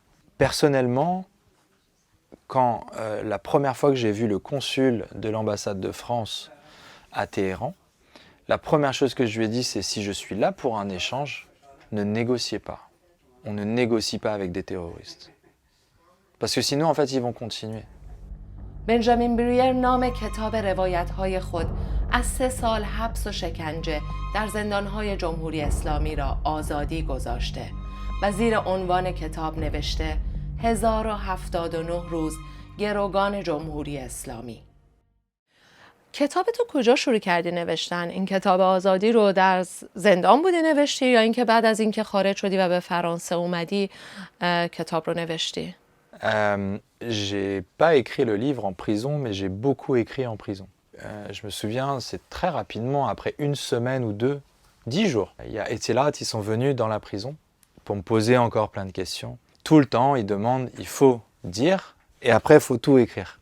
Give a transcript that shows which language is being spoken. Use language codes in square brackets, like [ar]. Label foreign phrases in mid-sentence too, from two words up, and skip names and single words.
[fr] Personnellement, quand la première fois que j'ai vu le consul de l'ambassade de France à Téhéran, la première chose que je lui ai dit c'est si je suis là pour un échange, ne négociez pas. On ne négocie pas avec des terroristes. Parce que sinon en fait ils vont continuer. [fa] بنجامین بریر نام کتاب روایت‌های خود از 3 سال حبس و شکنجه در زندان‌های جمهوری اسلامی را آزادی گذاشته و زیر عنوان کتاب نوشته 1079 روز گروگان جمهوری اسلامی. کتاب تو کجا شروع کردی نوشتن؟ این کتاب آزادی رو در زندان بودی نوشتی یا اینکه بعد از اینکه خارج شدی و به فرانسه اومدی کتاب رو نوشتی؟ [fr] J'ai pas écrit le livre en prison, mais j'ai beaucoup écrit en prison. Je me souviens, c'est très rapidement, après 1 semaine ou 2, 10 jours. Il y a Etilat, ils sont venus dans la prison pour me poser encore plein de questions. Tout le temps, ils demandent, il faut dire, et après, il faut tout écrire.